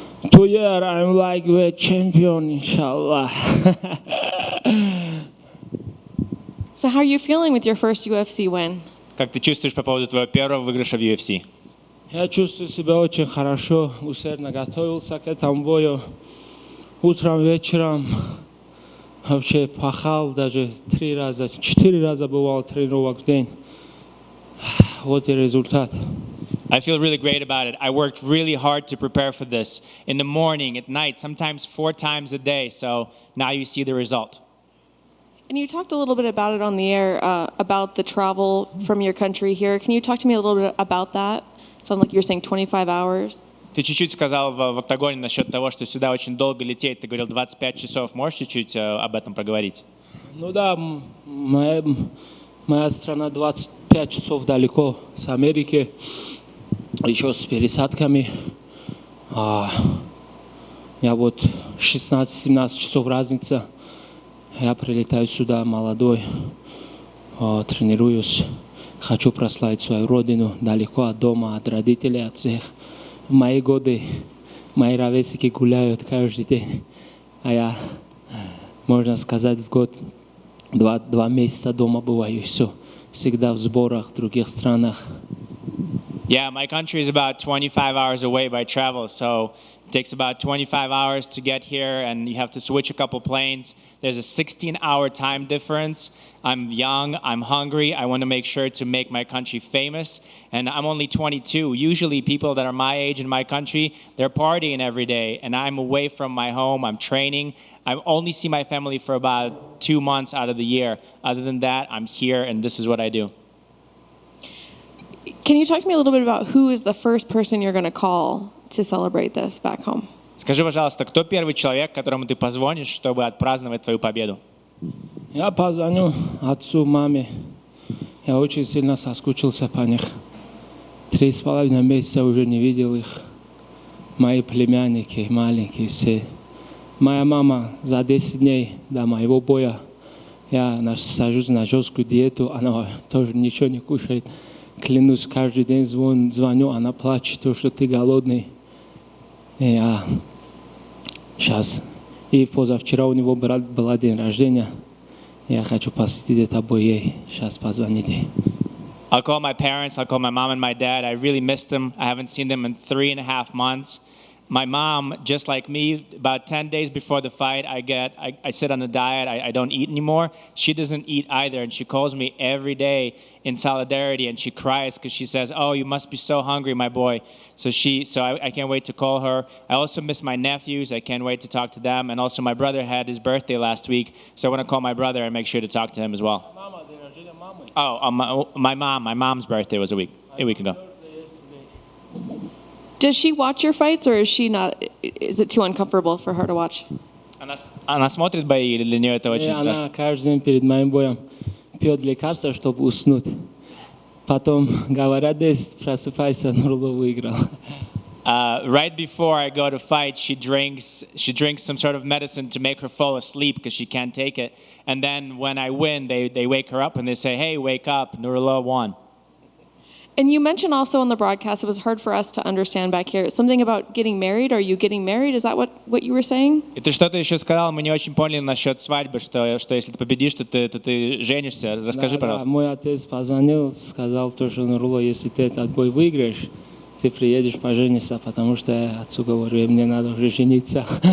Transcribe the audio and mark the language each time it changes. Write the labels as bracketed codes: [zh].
[en] 2 year I'm like a champion, inshallah. So how are you feeling with your first UFC win? [ru] Как ты чувствуешь по поводу твоего первого выигрыша в UFC? Я чувствую себя очень хорошо, усердно готовился к этому бою. Утром, вечером вообще пахал, даже 3 раза, 4 раза бывал тренировок в день. Вот и результат. [en] I feel really great about it. I worked really hard to prepare for this in the morning, at night, sometimes 4 times a day. So now you see the result. And you talked a little bit about it on the air, about the travel from your country here. Can you talk to me a little bit about that? Sounds like you're saying 25 hours. [ru] Ты чуть-чуть сказал в октагоне насчет того, что сюда очень долго лететь. Ты говорил 25 часов. Можешь чуть-чуть об этом проговорить? Ну да, моя страна 25 часов далеко с Америки, еще с пересадками. Я вот 16-17 часов разница. Я прилетаю сюда молодой, тренируюсь. Хочу прославить свою родину далеко от дома, от родителей, от всех. В мои годы мои ровесники гуляют каждый день, а я, можно сказать, в год 2 месяца дома бываю, и все. Всегда в сборах в других странах. [en] Yeah, my country is about 25 hours away by travel, so it takes about 25 hours to get here, and you have to switch a couple planes. There's a 16-hour time difference. I'm young, I'm hungry, I want to make sure to make my country famous, and I'm only 22. Usually people that are my age in my country, they're partying every day, and I'm away from my home, I'm training. I only see my family for about 2 months out of the year. Other than that, I'm here, and this is what I do. Can you talk to me a little bit about who is the first person you're going to call to celebrate this back home? [ru] Скажи, пожалуйста, кто первый человек, которому ты позвонишь, чтобы отпраздновать твою победу? Я позвоню отцу, маме. Я очень сильно соскучился по них. 3,5 месяца уже не видел их. Мои племянники, маленькие все. Моя мама за 10 дней до моего боя, я сажусь на жесткую диету, она тоже ничего не кушает. Клянусь, каждый день звоню, она плачет, то, что ты голодный. И я сейчас. И позавчера у него был день рождения. Я хочу посвятить это бой ей. Сейчас позвоните. [en] I'll call my parents, I'll call my mom and my dad. I really missed them. I haven't seen them in 3.5 months. My mom, just like me, about 10 days before the fight, I sit on a diet. I don't eat anymore. She doesn't eat either, and she calls me every day in solidarity, and she cries because she says, "Oh, you must be so hungry, my boy." So I can't wait to call her. I also miss my nephews. I can't wait to talk to them. And also my brother had his birthday last week, so I want to call my brother and make sure to talk to him as well. My mom's birthday was a week ago. Does she watch your fights, or is she not? Is it too uncomfortable for her to watch? [ru] Она смотрит бои, или для нее это очень страшно? Она каждый день перед моим боем пьет лекарства, чтобы уснуть. Потом говорят, просыпайся, Нурулло выиграл. [en] Right before I go to fight, she drinks some sort of medicine to make her fall asleep because she can't take it. And then when I win, they wake her up and they say, "Hey, wake up, Nurullo won." And you mentioned also on the broadcast, it was hard for us to understand back here, something about getting married. Are you getting married? Is that what you were saying? [ru] И ты что-то еще сказал, мы не очень поняли насчет свадьбы, что если ты победишь, то ты женишься. Расскажи, пожалуйста. Мой отец позвонил, сказал, что Нурулло, если ты этот бой выиграешь, ты приедешь пожениться, потому что я отцу говорю, мне надо уже жениться.